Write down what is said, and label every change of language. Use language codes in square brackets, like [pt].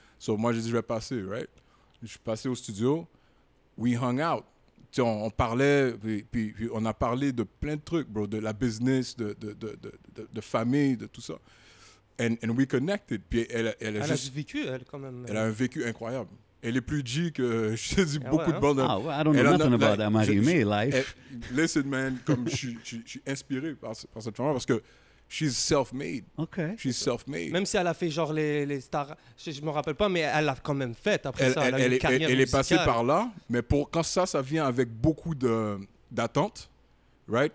[fr] So, moi, j'ai dit, je vais passer, right? Je suis passé au studio, [en] we hung out. [fr] Tu sais, on parlait, puis on a parlé de plein de trucs, bro, de la business, de famille, de tout ça. [en] And we connected. [fr] Puis elle a du vécu, elle, quand même. Elle a un vécu incroyable. Elle est plus G que, je te dis, beaucoup de bandes. Ah ouais, [en] I don't know nothing about that Marie-Mé life. Listen, man, [fr] comme je suis inspiré par cette femme parce que [en] she's self-made. OK. She's self-made. [fr] Même si elle a fait genre les stars, je me rappelle pas, mais elle l'a quand même fait après ça. Elle a une carrière elle est passée musicale. par là, mais quand ça vient avec beaucoup d'attentes, right?